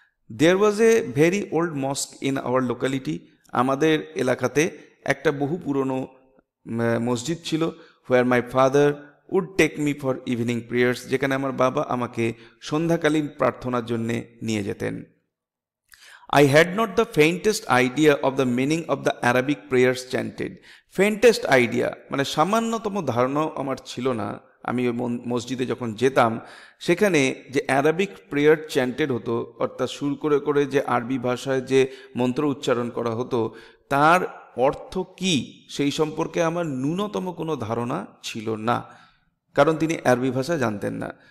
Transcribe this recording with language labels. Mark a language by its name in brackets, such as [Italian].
[English] there was a very old mosque in our locality, [Bangla] আমাদের এলাকাতে একটা বহু পুরনো মসজিদ ছিল। [English] where my father would take me for evening prayers, [Bangla] যেখানে আমার বাবা আমাকে সন্ধ্যাকালীন প্রার্থনার জন্যে নিয়ে যেতেন। [English] I had not the faintest idea of the meaning of the Arabic prayers chanted. Faintest idea [Bangla] মানে সামান্যতম ধারণাও আমার ছিল না। আমি ওই মসজিদে যখন যেতাম সেখানে যে অ্যারাবিক প্রেয়ার চ্যান্টেড হতো, অর্থাৎ সুর করে করে যে আরবি ভাষায় যে মন্ত্র উচ্চারণ করা হতো, তার অর্থ কি সেই সম্পর্কে আমার ন্যূনতম কোনো ধারণা ছিল না, কারণ তিনি আরবি ভাষা জানতেন না।